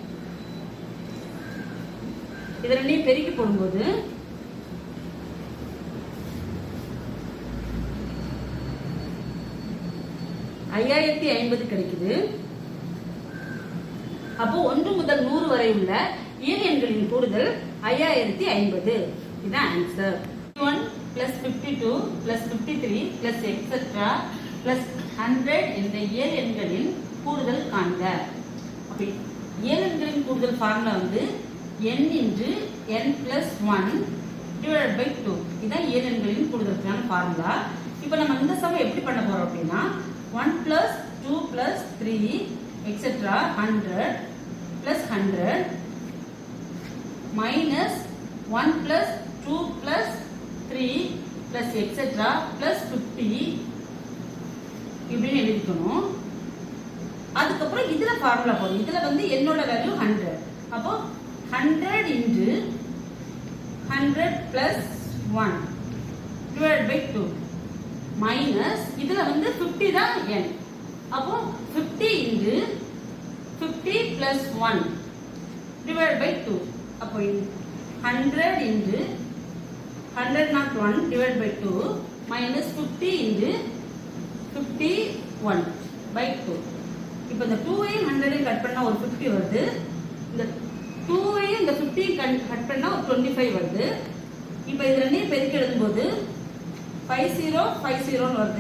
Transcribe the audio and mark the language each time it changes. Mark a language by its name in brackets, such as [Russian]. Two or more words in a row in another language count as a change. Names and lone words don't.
[Tamil] இது ரெண்டையும் பெருக்கி போடும்போது 5050 கிடைக்குது. அப்போ 1 முதல் 100 வரை உள்ள இயல் எண்களின் கூடுதல் 5050. இதுதான் ஆன்சர். [English] 1 plus 52 plus 53 plus etc plus 100 [Tamil] என்ற இயல் எண்களின் கூடுதல் காண்க. அப்ப இயல் எண்களின் கூடுதல் ஃபார்முலா வந்து [English] n into n plus 1 divided by 2. [Tamil] இதான் இயல் எண்களின் கூடுதலுக்கான ஃபார்முலா. இப்போ நம்ம இந்த சம எப்படி பண்ண போறோம் அப்படின்னா [English] 1 plus 2 plus 3 etc 100 plus 100 minus 1 plus 2 plus 3 plus etc plus 50 [Tamil] இப்படின்னு எழுதிக்கணும். அதுக்கப்புறம் இதுல ஃபார்முலா போடும். இதுல வந்து என்னோட வேல்யூ 100. [English] அப்போ 100 into 100 plus 1 divided by 2 minus [Tamil] இதுல வந்து [English] 50 தான் n. அப்போ 50 into 50 plus 1 divided by 2. அப்போ 100 into 100 not 1 divided by 2 minus 50 into 51 by 2. [Tamil] இப்போ இந்த 2ஐயும் 100ஐயும் கட் பண்ணா ஒரு 50 வருது. இந்த 2ஐயும் இந்த 50 கட் பண்ணா ஒரு 25 வருது. இப்போ இது ரெண்டையும் பெருக்கி எழுதும்போது 5050 வருது.